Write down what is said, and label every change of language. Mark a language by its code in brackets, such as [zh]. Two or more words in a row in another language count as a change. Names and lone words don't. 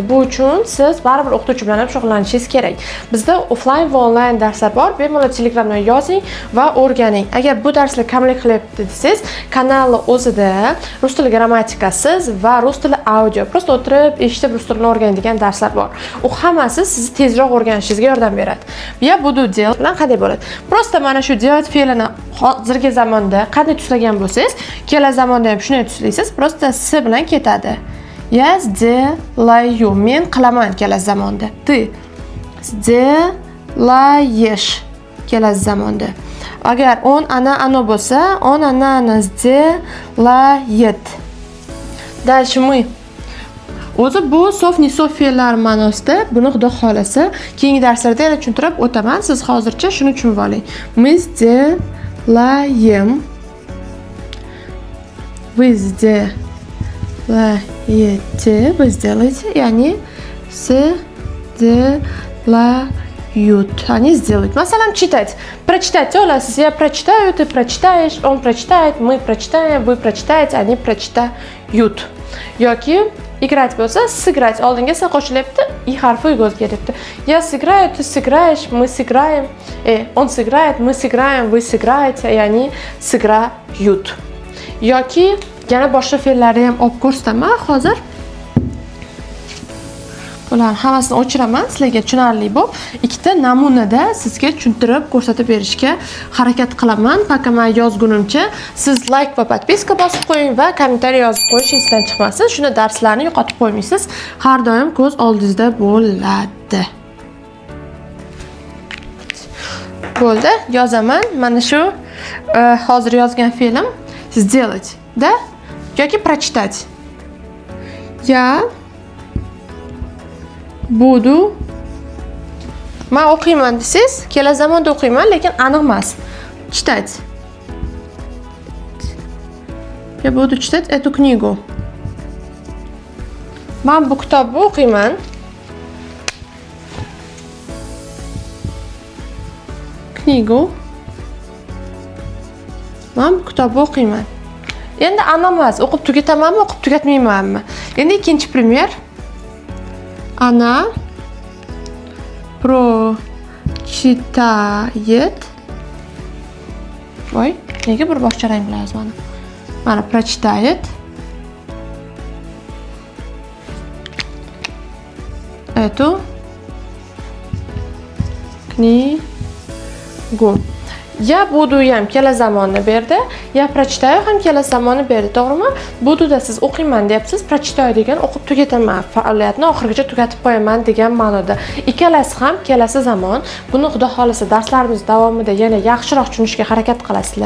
[uz] Bu uchun siz baribir o'qituvchi bilan ham shug'ullanishingiz kerak. Bizda offline va online darslar bor. Bemalol Telegramdan yozing va o'rganing. Agar bu darslar kamlik qilyapti desangiz, kanalni o'zida rus tili grammatikasiz va rus tili audio, prosta o'tirib, eshitib rus tilini o'rganadigan darslar bor. U hammasi sizni tezroq o'rganishingizga yordam beradi. [ru] Я буду делать [uz] bilan qanday bo'ladi? Prosta mana shu делать fe'lini hozirgi zamonda qanday tuslagan bo'lsangiz, kelasi zamonda ham shunday tuslaysiz. Prosta s bilan ketadi. [ru] Я сделаю. [uz] Men qilaman kelasi zamonda. [ru] Ты сделаешь [uz] kelasi zamonda. Agar [ru] он, она, оно [uz] bo'lsa, [ru] он, она сделает. Дальше мы. [uz] O'zi bu sof nisof fe'llar ma'nosida, buni xudo xolasa keyingi darslarda yana tushuntirib o'taman. Siz hozircha shuni tushunib oling. [ru] Мы сделаем. Вы сделаете. Вы сделаете, ya'ni сделают. Они сделают. [uz] Masalan, читать. Прочитать olasiz. [ru] Я прочитаю, ты прочитаешь, он прочитает, мы прочитаем, вы прочитаете, они прочитают. [uz] Yoki играть bo'lsa, сыграть oldinga esa qo'shilyapti, i harfi uyga o'zgaryapti. [ru] Я сыграю, ты сыграешь, мы сыграем, он сыграет, мы сыграем, вы сыграете, и они сыграют. [uz] Yoki yana boshqa fe'llarni ham olib ko'rsataman hozir. Bularni hammasini o'chiraman, sizlarga tushunarli bo'lib, ikkita namunada sizga tushuntirib ko'rsatib berishga harakat qilaman. Пока men yozgunimcha siz like va podpiska bosib qo'ying va kommentariy yozib qo'yish esdan chiqmasin. Shuni darslarni yo'qotib qo'ymaysiz. Har doim ko'z oldingizda bo'ladi. Bo'ldi, yozaman. Mana shu hozir yozgan fe'lim [ru] сделать, да? [uz] Yoki прочитать. [ru] Я буду [uz] men o'qiyman desiz, kela zamonda o'qiyman, lekin aniq emas. [ru] Читать. Я буду читать эту книгу. [uz] Men bu kitobni o'qiyman. Knigu. Men bu kitobni o'qiyman. Endi aniq emas, o'qib tugatamanmi, o'qib tugatmaymanmi? Endi ikkinchi primer. [ru] Она прочитает. [uz] Voy, nega bir boshqa rang bilan yozmadim? [ru] Mana прочитает. Эту книгу. Я буду [uz] ham kela zamonni berdi, [ru] я прочитаю [uz] ham kela zamonni berdi, to'g'rimi? Bududa siz o'qiyman deyapsiz, прочитаю degan o'qib tugataman, faoliyatni oxirigacha tugatib qo'yaman degan ma'noda. Ikkalasi ham kelasi zamon. Buni xudo xolasa darslarimiz davomida yana yaxshiroq tushunishga harakat qilasizlar.